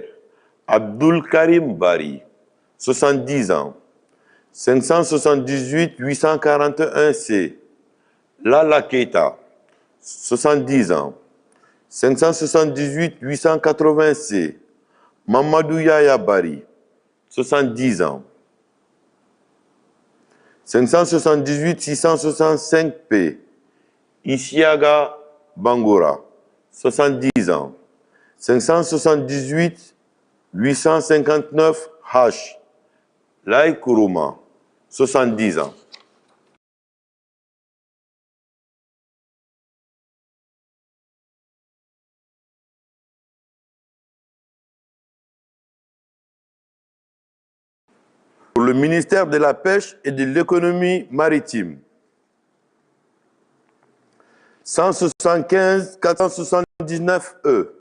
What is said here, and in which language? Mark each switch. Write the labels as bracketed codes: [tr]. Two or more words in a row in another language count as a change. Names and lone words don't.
[fr] Abdul Karim Bari, 70 ans. 578 841 C. Lala Keita, 70 ans. 578 880 C. Mamadou Yaya Bari, 70 ans. 578 665 P. Isiaga Bangura, 70 ans. 578 859 H. Lai Kuruma, 70 ans. Pour le ministère de la Pêche et de l'Économie maritime, 175 479 E.